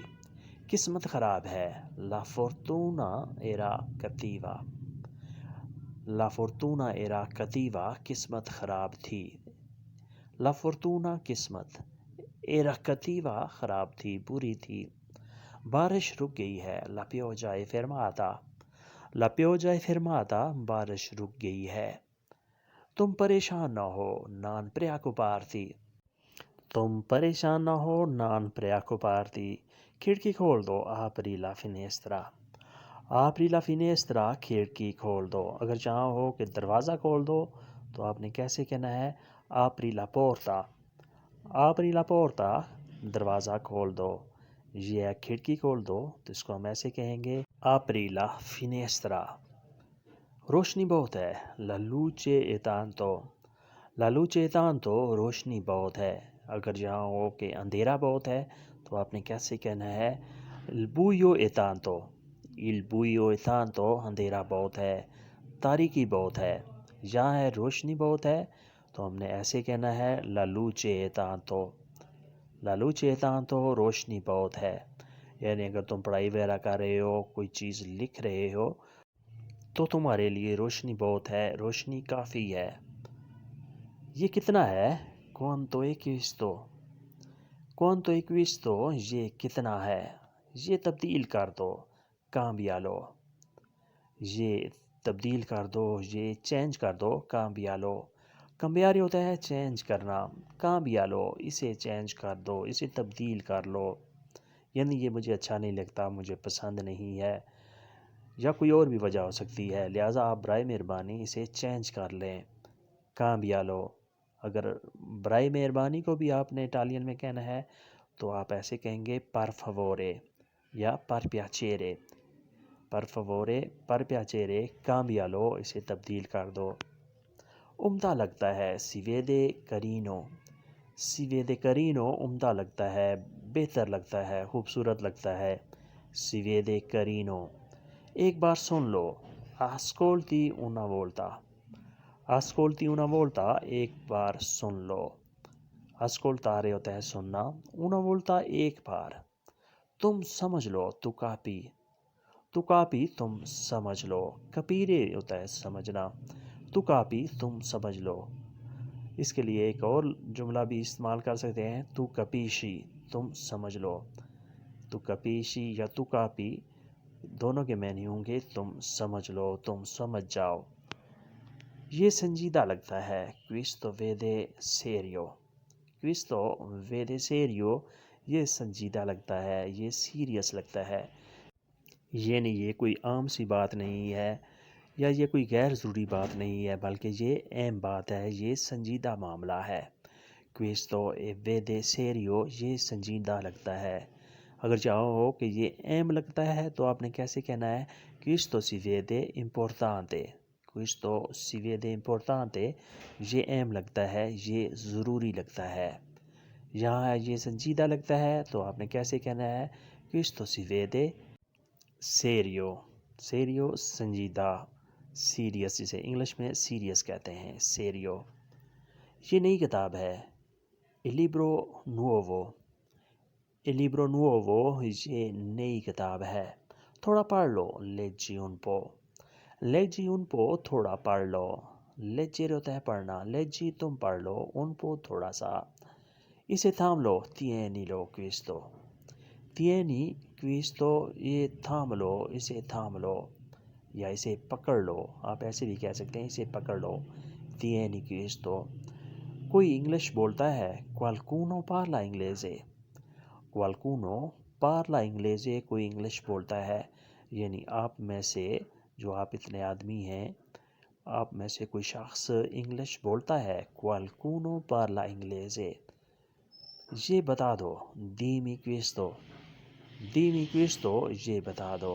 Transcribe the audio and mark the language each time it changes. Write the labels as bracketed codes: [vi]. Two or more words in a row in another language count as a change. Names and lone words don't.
[ur] قسمت خراب ہے، [it] la fortuna era cattiva۔ la fortuna era cattiva، [ur] قسمت خراب تھی۔ [it] la fortuna [ur] قسمت، [it] era cattiva [ur] خراب تھی، بری تھی۔ بارش رک گئی ہے، [it] la pioggia è fermata۔ la pioggia è fermata، [ur] بارش رک گئی ہے۔ تم پریشان نہ ہو، [it] non preoccuparti۔ [ur] تم پریشان نہ ہو، [it] non preoccuparti۔ [ur] کھڑکی کھول دو، [it] apri la finestra۔ apri la finestra، [ur] کھڑکی کھول دو۔ اگر چاہو ہو کہ دروازہ کھول دو تو آپ نے کیسے کہنا ہے، [it] apri la porta۔ apri la porta، [ur] دروازہ کھول دو۔ یہ کھڑکی کھول دو تو اس کو ہم ایسے کہیں گے [it] apri la finestra۔ [ur] روشنی بہت ہے، [it] la luce è tanto۔ la luce è tanto، [ur] روشنی بہت ہے۔ اگر جہاں ہو کہ اندھیرا بہت ہے تو آپ نے کیسے کہنا ہے، [it] il buio è tanto۔ il buio è tanto، [ur] اندھیرا بہت ہے، تاریکی بہت ہے۔ یہاں ہے روشنی بہت ہے تو ہم نے ایسے کہنا ہے [it] la luce è tanto۔ la luce è tanto، [ur] روشنی بہت ہے، یعنی اگر تم پڑھائی وغیرہ کر رہے ہو، کوئی چیز لکھ رہے ہو تو تمہارے لیے روشنی بہت ہے، روشنی کافی ہے۔ یہ کتنا ہے، [it] quanto è questo, quanto è questo, [ur] یہ کتنا ہے، یہ تبدیل کر دو، cambialo، یہ تبدیل کر دو، یہ چینج کر دو، cambialo، cambiare ہوتا ہے چینج کرنا، cambialo، اسے چینج کر دو، اسے تبدیل کر لو، یعنی یہ مجھے اچھا نہیں لگتا، مجھے پسند نہیں ہے، یا کوئی اور بھی وجہ ہو سکتی ہے، لہٰذا آپ برائے مہربانی اسے چینج کر لیں، cambialo۔ اگر برائے مہربانی کو بھی آپ نے اٹالین میں کہنا ہے تو آپ ایسے کہیں گے [it] per favore [ur] یا [it] per piacere, per favore, per piacere, [ur] cambialo، اسے تبدیل کر دو۔ عمدہ لگتا ہے، [it] si vede carino، si vede carino، [ur] عمدہ لگتا ہے، بہتر لگتا ہے، خوبصورت لگتا ہے، [it] si vede carino۔ [ur] ایک بار سن لو، [it] ascolti una volta، ascolti una volta، [ur] ایک بار سن لو، ascoltare ہوتا ہے سننا، [it] una volta [ur] ایک بار، تم سمجھ لو، [it] tu capi, tu capi [ur] تم سمجھ لو، capire ہوتا ہے سمجھنا، [it] tu capi [ur] تم سمجھ لو۔ اس کے لیے ایک اور جملہ بھی استعمال کر سکتے ہیں، [it] tu capisci, [ur] تم سمجھ لو، [it] tu capisci [ur] یا [it] tu capi [ur] دونوں کے معنی ہوں گے تم سمجھ لو، تم سمجھ جاؤ۔ یہ سنجیدہ لگتا ہے، [it] questo vede serio، questo vede serio، [ur] یہ سنجیدہ لگتا ہے، یہ سیریس لگتا ہے، یعنی یہ کوئی عام سی بات نہیں ہے یا یہ کوئی غیر ضروری بات نہیں ہے، بلکہ یہ اہم بات ہے، یہ سنجیدہ معاملہ ہے۔ [it] questo vede serio، [ur] یہ سنجیدہ لگتا ہے۔ اگر چاہو ہو کہ یہ اہم لگتا ہے تو آپ نے کیسے کہنا ہے، [it] questo si vede importante، questo si vede importante، [ur] یہ اہم لگتا ہے، یہ ضروری لگتا ہے۔ یہاں یہ سنجیدہ لگتا ہے تو آپ نے کیسے کہنا ہے، [it] questo si vede serio، serio [ur] سنجیدہ، سیریس جسے انگلش میں سیریس کہتے ہیں، serio۔ یہ نئی کتاب ہے، [it] il libro nuovo، il libro nuovo، [ur] یہ نئی کتاب ہے، تھوڑا پڑھ لو، [it] leggi un po، leggi un po، [ur] تھوڑا پڑھ لو، leggere ہوتا ہے پڑھنا، leggi تم پڑھ لو، [it] un po [ur] تھوڑا سا، اسے تھام لو، [it] tieni lo questo، tieni questo، [ur] یہ تھام لو، اسے تھام لو، یا اسے پکڑ لو، آپ ایسے بھی کہہ سکتے ہیں، اسے پکڑ لو، [it] tieni questo۔ [ur] کوئی انگلش بولتا ہے، [it] qualcuno parla inglese، qualcuno parla inglese، [ur] کوئی انگلش بولتا ہے، یعنی آپ میں سے جو آپ اتنے آدمی ہیں، آپ میں سے کوئی شخص انگلش بولتا ہے، [it] qualcuno parla inglese، [ur] یہ بتا دو، [it] dimmi questo، dimmi questo، [ur] یہ بتا دو۔